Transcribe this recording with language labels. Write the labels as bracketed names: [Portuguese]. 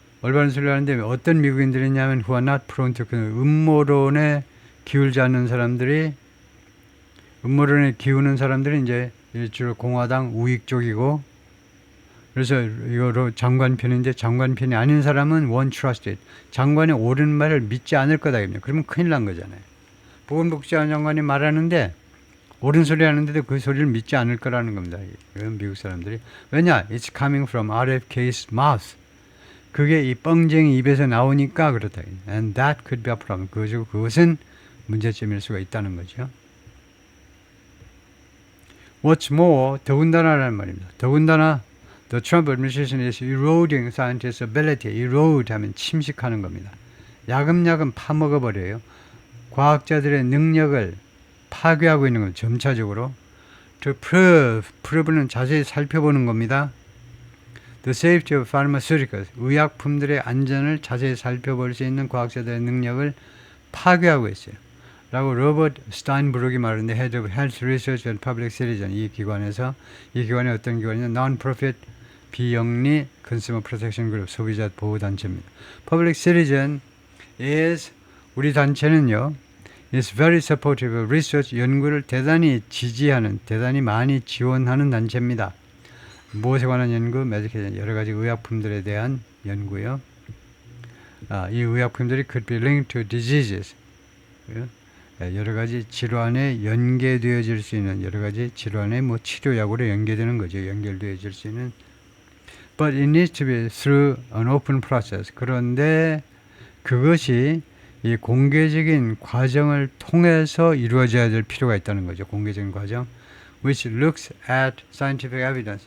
[Korean] 올바른 소리를 하는데 어떤 미국인들이냐면 [English] who are not prone to [Korean] 음모론에 기울지 않는 사람들이 음모론에 기우는 사람들이 이제 주로 공화당 우익 쪽이고 그래서 이거로 장관편인데 장관편이 아닌 사람은 [English] won't trust it. [Korean] 장관의 옳은 말을 믿지 않을 거다. 그러면 큰일 난 거잖아요. 보건복지부 장관이 말하는데 옳은 소리 하는데도 그 소리를 믿지 않을 거라는 겁니다. 미국 사람들이. 왜냐? [English] It's coming from RFK's mouth. [Korean] 그게 이 뻥쟁이 입에서 나오니까 그렇다. [English] And that could be a problem. [Korean] 그것은 문제점일 수가 있다는 거죠. [English] What's more, [Korean] 더군다나라는 말입니다. 더군다나 [English] The Trump administration is eroding scientists' ability. [Korean] erode 하면 침식하는 겁니다. 야금야금 파먹어버려요. 과학자들의 능력을 파괴하고 있는 건 점차적으로. [English] To prove [Korean] 는 자세히 살펴보는 겁니다. [English] The safety of pharmaceuticals. [Korean] 의약품들의 안전을 자세히 살펴볼 수 있는 과학자들의 능력을 파괴하고 있어요. 라고 로버트 스타인브룩이 말하는데 [English] Head of Health Research and Public Citizen [Korean] 이 기관이 어떤 기관이냐 Non-profit 비영리 [English] Consumer Protection Group [Korean] 소비자 보호 단체입니다. Public Citizen is 우리 단체는요 [English] is very supportive of research [Korean] 연구를 대단히 지지하는 대단히 많이 지원하는 단체입니다. 무엇에 관한 연구? 메디케이션 여러 가지 의약품들에 대한 연구요. 이 의약품들이 [English] could be linked to diseases. [Korean] 여러 가지 질환에 연계되어질 수 있는 여러 가지 질환의 치료약으로 연계되는 거죠. 연결되어질 수 있는. [English] But it needs to be through an open process. [Korean] 그런데 그것이 이 공개적인 과정을 통해서 이루어져야 될 필요가 있다는 거죠. 공개적인 과정. [English] Which looks at scientific evidence.